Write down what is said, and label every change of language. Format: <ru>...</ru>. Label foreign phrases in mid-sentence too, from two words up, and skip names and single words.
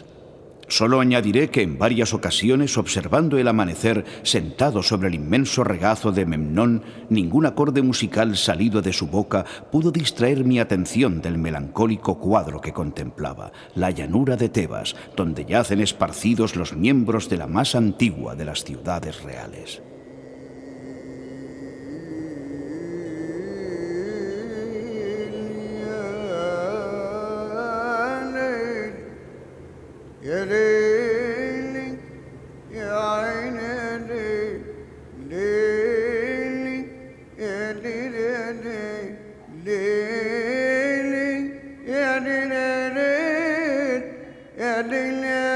<es>Solo añadiré que en varias ocasiones, observando el amanecer sentado sobre el inmenso regazo de Memnón, ningún acorde musical salido de su boca pudo distraer mi atención del melancólico cuadro que contemplaba, la llanura de Tebas, donde yacen esparcidos los miembros de la más antigua de las ciudades reales.</es> <ar>يا ليلي يا عيني ليلي يا ليلي يا ليلي يا ليلي</ar>